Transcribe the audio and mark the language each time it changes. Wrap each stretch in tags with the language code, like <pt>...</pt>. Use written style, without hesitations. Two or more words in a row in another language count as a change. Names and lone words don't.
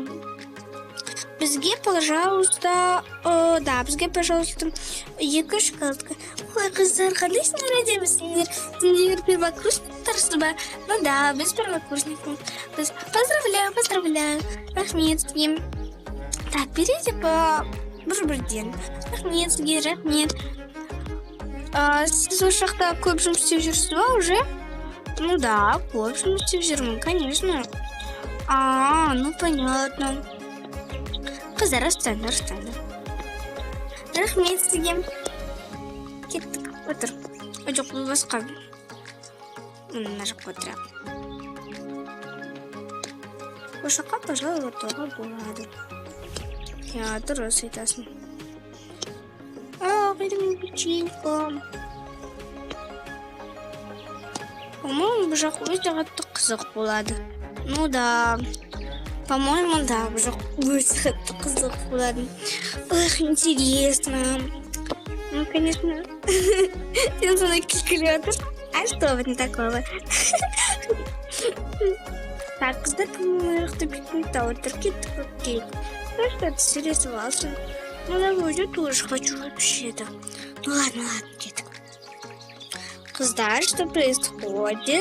<kk>Бізге, пожалуйста, екі шоколадка. Ой, қыздар, қандай сендер әдемісіңдер? Сендер первокурсниктарсыз ба? Ну да, біз первокурсникпіз. Поздравляю. Рахмет сізге.</kk> <ru>Так, берите по бірден.</ru> <kk>Рахмет сізге, рахмет. Сіз осы жақта көп жұмыс істеп жүрсіз ба уже?</kk> <ru>Ну да,</ru> <kk>көп жұмыс істеп жүрмін, конечно.</kk> <ru>Ну понятно.</ru> <kk>Қыздар, растаңдар. Рахмет сізге. Кеттік, отыр. Жоқ, бұл басқа. Мына жаққа отырайық. Осы жаққа, пожалуй, отыруға болады. Я дұрыс айтасың. Қайда мен печенька. По-моему, бұл жақ өте қатты қызық болады.</kk> <ru>Ну да. По-моему, да, уже</ru> <kk>өте қатты қызық болады.</kk> <ru>Ох, интересно. Ну, конечно.</ru> <kk>Сен сондай күлкілі отыр.</kk> <ru>А что в этом такого? Так, кстати, мы кто такие. Ну что ты серьезовался? Ну давай, я тоже хочу вообще-то. Ну ладно, детка. Знаешь, что происходит?</ru>